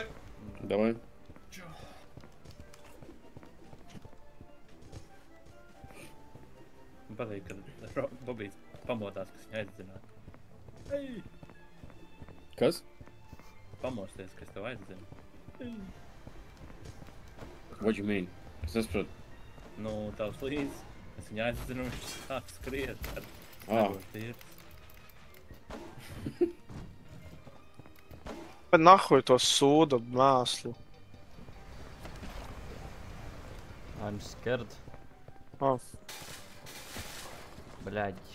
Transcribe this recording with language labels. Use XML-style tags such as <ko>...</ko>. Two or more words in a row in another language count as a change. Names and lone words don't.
<lv>Davai. Čau. Man patīk, ka Bobijs pamodās, kas viņu aizdzināja. Ei! Kas? Pamosties, kas tev aizdzina.</lv> <en>What you mean?</en> <lv>Es nesaprotu. Nu, tavs līdz. Es viņu aizdzinu, viņš sāk skriet ar negošu tīrs. Bet nahuj to sūda mēslu.</lv> <en>I'm scared.</en> <lv>Bļaļ.</lv>